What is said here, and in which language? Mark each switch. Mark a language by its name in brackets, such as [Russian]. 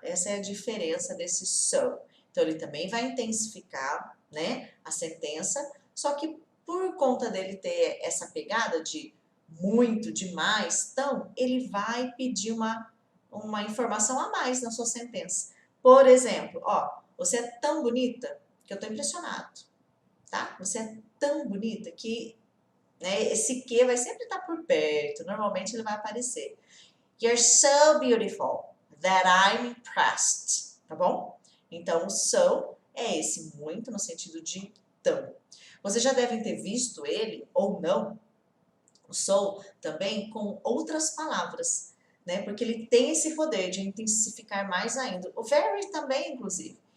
[Portuguese] Essa é a diferença desse so. Então, ele também vai intensificar, né, a sentença, só que por conta dele ter essa pegada de muito, demais, então, ele vai pedir uma informação a mais na sua sentença. Por exemplo, ó, você é tão bonita que eu tô impressionado, tá? Você é tão bonita que, né, esse que vai sempre estar por perto, normalmente ele vai aparecer. [English] You're so beautiful that I'm impressed, [Portuguese] tá bom? Então, o so é esse muito no sentido de tão. Vocês já devem ter visto ele, ou não, o so também com outras palavras, né? Porque ele tem esse poder de intensificar mais ainda. O very também, inclusive.